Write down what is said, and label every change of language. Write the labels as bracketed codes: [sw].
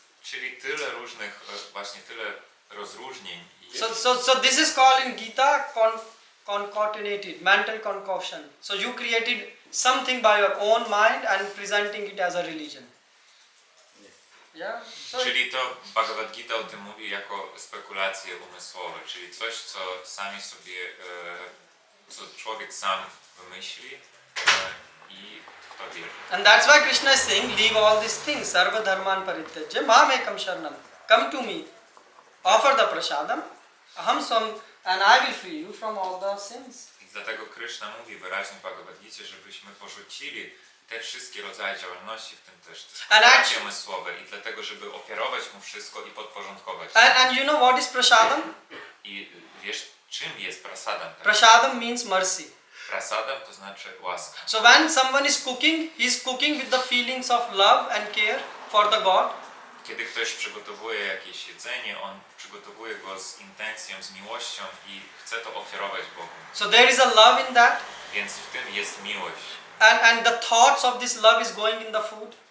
[pl] Czyli tyle różnych, właśnie tyle rozróżnień. [en] So this is called in Gita concatenated, mental concoction. So you created something by your own mind and presenting it as a religion. Yeah. So [pl] Czyli to Bhagavad Gita o tym mówi jako spekulacje umysłowe, czyli coś, co sami sobie, co człowiek sam wymyśli i w to wierzy. [en] and that's why Krishna is saying, leave all these things, [sa] sarva dharman parityajya, mamekam sharanam, [en] come to me, offer the prasadam, aham swam, and I will free you from all the sins. [pl] I dlatego Krishna mówi wyraźnie w Bhagavad Gicie, żebyśmy porzucili te wszystkie rodzaje działalności, w tym też te spekulacje umysłowe i dlatego, żeby ofiarować mu wszystko i podporządkować. [en] And you know what is prasadam? [pl] I wiesz, czym jest prasadam? Tak? [en] Prasadam means mercy. [pl] Prasadam to znaczy łaska. [en] So when someone is cooking, he is cooking with the feelings of love and care for the God. [pl] Kiedy ktoś przygotowuje jakieś jedzenie, on przygotowuje go z intencją, z miłością i chce to ofiarować Bogu. [en] So there is a love in that, [pl] Więc w tym jest miłość. [en] and the thoughts of this love is going in the food.